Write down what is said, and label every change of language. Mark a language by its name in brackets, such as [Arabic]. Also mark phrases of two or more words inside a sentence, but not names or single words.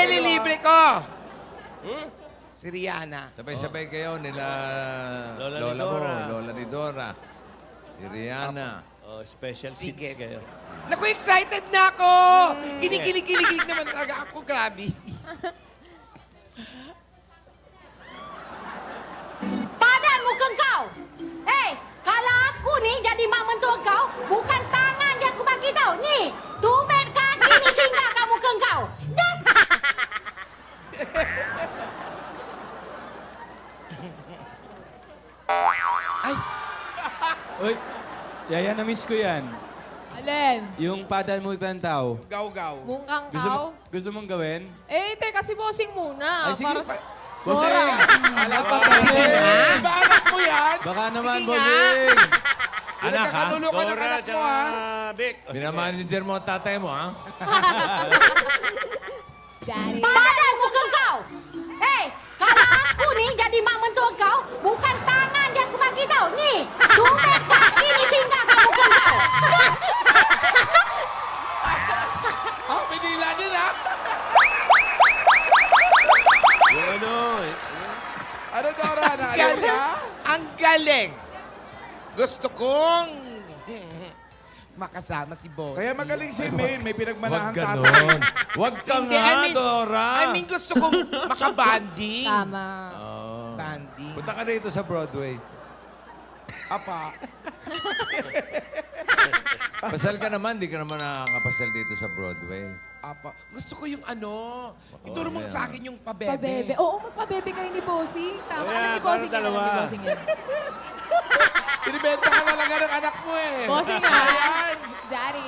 [Filipino] kayo, lilibre ko. Si Rihanna. Sabay-sabay kayo nila Lola ni lola mo, Dora. lola ni Dora. Si Rihanna. O, special Sige. seats kayo. Naku, excited na ako! Kinikilig-kilig naman talaga ako. Grabe. [Malay] Padan muka kau. Hei, kalau aku ni jadi mak mentua kau, bukan tangan yang aku bagi tau. Ni, tumit kaki ni singgah kat muka kau. Das. [Filipino] Ay, Uy, Yaya, na-miss ko yan. Alin? Yung padan mo tao. gaw-gaw. Mungkang Gusto, kaw? gusto mong gawin? Eh, te, kasi bossing muna. Ay, sige. Para sa... Bossing! Dora. Alam pa Sige nga. Ba, anak mo yan? Baka naman, Sige nga. bossing! Anak, ha? Nagkakanulo ka ng Dora, anak mo, tsaka ha? Vic. O, sige. Binamanager mo ang tatay mo, ha? Daddy. [Malay] Padan muka kau. Hei, kalau aku ni jadi mak mentua kau, bukan tangan yang aku bagi tau. Ni, tumit kaki ni singgah kat muka kau. [Filipino] Ah, pinila din, ha? Yung ano, Ano, Dora? Naayaw Galing. ka? Ang galing. Gusto kong makasama si Boss. Kaya magaling si May. May pinagmanahang Huwag tatay. ganon. Huwag ka Hindi, nga, Dora. [English] I mean, [Filipino] gusto kong makabanding. Tama. Oh. Banding. Punta ka dito sa Broadway. Apa. Pasal ka naman, di ka naman nakakapasal dito sa Broadway. Apa. Gusto ko yung ano. Ituro mo yan. sa akin yung pabebe. Pabebe. Oo, magpabebe kayo ni bossing. Tama. Oh, Alam yeah, ni bossing parang yan. Alam ni dalawa. bossing yan. Pinibenta ka talaga ng anak mo, eh. Bossing nga. Daddy.